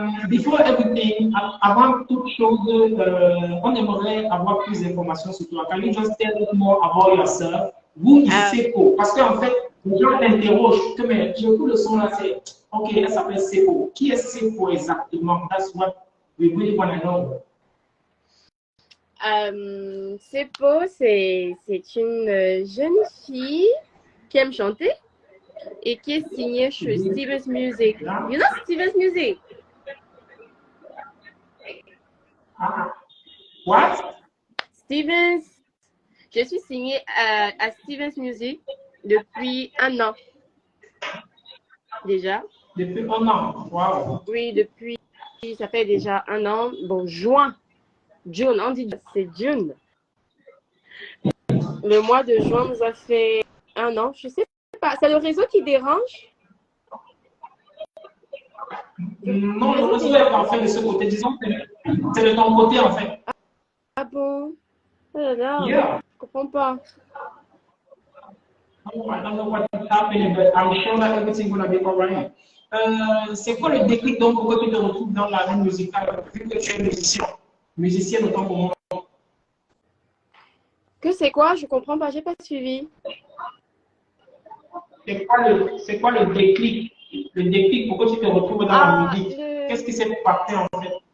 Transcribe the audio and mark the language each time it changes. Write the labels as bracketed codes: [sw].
[en] Before everything, [fr] avant toute chose, on aimerait avoir plus d'informations sur toi. [en] Can you just tell us more about yourself? Who is Sepo? [fr] Parce qu'en fait, les gens t'interrogent, mais j'écoute le son là, c'est OK, elle s'appelle Sepo. Qui est Sepo exactement? [en] That's what we really want to know. [fr] Sepo, c'est une jeune fille qui aime chanter et qui est signée chez Stevens Music. [en] You know Stevens Music? What? Stevens. [fr] Je suis signée à Stevens Music depuis 1 an. Déjà. Depuis 1 an? Wow. Oui, ça fait déjà 1 an. Bon, June, on dit c'est June. Le mois de juin nous a fait 1 an. Je sais pas, c'est le réseau qui dérange? Non, le réseau est parfait de ce côté. Disons que c'est de ton côté, en fait. Ah bon? Oh là là, [en] Yeah. [fr] je comprends pas. [en] I don't know what is happening, but I'm sure that everything's gonna be alright. [fr] C'est quoi le déclic donc pour que tu te retrouves dans la langue musicale, vu que tu es musicienne autant pour moi? Que c'est quoi? Je comprends pas, j'ai pas suivi. C'est quoi le déclic? Le déclic pour que tu te retrouves dans la musique? Qu'est-ce qui s'est passé en fait?